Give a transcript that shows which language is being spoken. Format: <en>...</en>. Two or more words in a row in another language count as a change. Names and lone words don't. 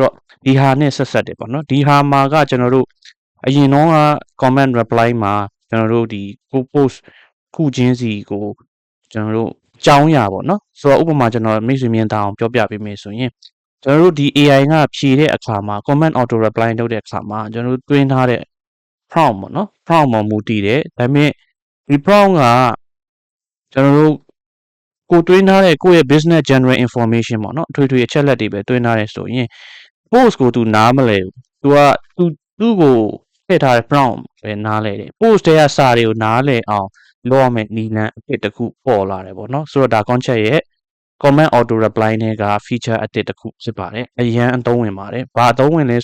<my>တော့ဒီဟာနဲ့ဆက်တယ်ပေါ့နော်ဒီဟာမှာကကျွန်တော်တို့အရင်တော့က</my> <en>comment reply</en> <my>မှာကျွန်တော်တို့ဒီ post ခုချင်းစီကိုကျွန်တော်တို့အကြောင်းအရာပေါ့နော်ဆိုတော့ဥပမာကျွန်တော်မိတ်ဆွေမြင်တာအောင်ပြောပြပေးမယ်ဆိုရင်ကျွန်တော်တို့ဒီ AI ကဖြေတဲ့အခါမှာ</my> <en>comment auto reply</en> <my>လုပ်တဲ့အခါမှာကျွန်တော်တို့တွင်းထားတဲ့ prompt ပေါ့နော် prompt မှာမူတည်တယ်ဒါပေမဲ့ဒီ prompt ကကျွန်တော်တို့ကိုတွင်းထားတဲ့ကိုယ့်ရဲ့</my> <en>business general</en> <my>information ပေါ့နော်အထွေထွေအချက်လက်တွေပဲတွင်းထားတယ်ဆိုရင် post ကိုသူနားမလဲဘူးသူကိုထည့်ထားတဲ့ prompt ပဲနားလဲတယ် post တွေကစာတွေကိုနားလဲအောင်လုပ်ရမယ့်နည်းလမ်းအဖြစ်တစ်ခုပေါ်လာတယ်ပေါ့နော်ဆိုတော့ဒါ concept ရဲ့</my> <en>comment auto reply</en> <my>နဲ့က feature အသစ်တစ်ခုဖြစ်ပါတယ်အရန်အသုံးဝင်ပါတယ်ဘာအသုံးဝင်လဲ</my>